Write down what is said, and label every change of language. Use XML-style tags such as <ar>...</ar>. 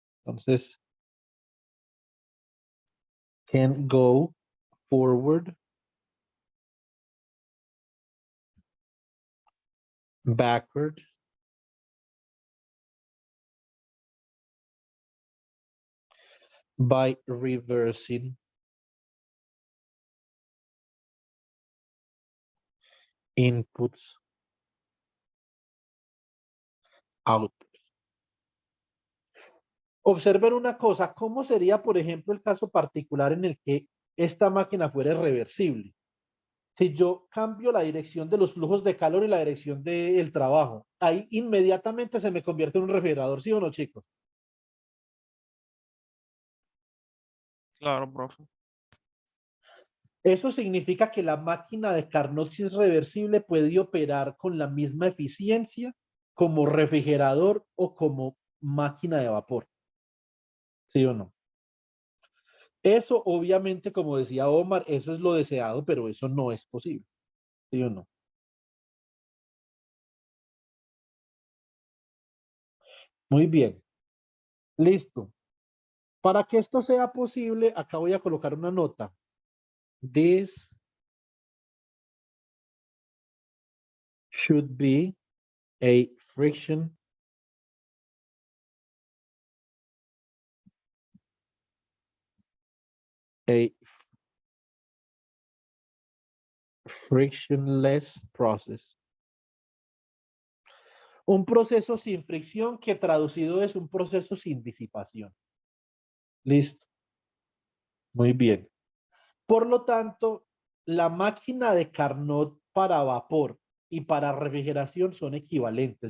<es>Entonces,</es> <en>can go forward, backward, by reversing inputs, outputs.</en> <es>Observen una cosa, ¿cómo sería, por ejemplo, el caso particular en el que esta máquina fuera reversible? Si yo cambio la dirección de los flujos de calor y la dirección del trabajo, ahí inmediatamente se me convierte en un refrigerador, ¿sí o no, chicos? Claro, profe. Eso significa que la máquina de Carnot, si es reversible, puede operar con la misma eficiencia como refrigerador o como máquina de vapor. ¿Sí o no? Eso obviamente, como decía Omar, eso es lo deseado, pero eso no es posible. ¿Sí o no? Muy bien. Listo. Para que esto sea posible, acá voy a colocar una nota.</es> <en>This should be a friction a frictionless process.</en> <es>Un proceso sin fricción que traducido es un proceso sin disipación. Listo. Muy bien. Por lo tanto, la máquina de Carnot para vapor y para refrigeración son equivalentes.</es>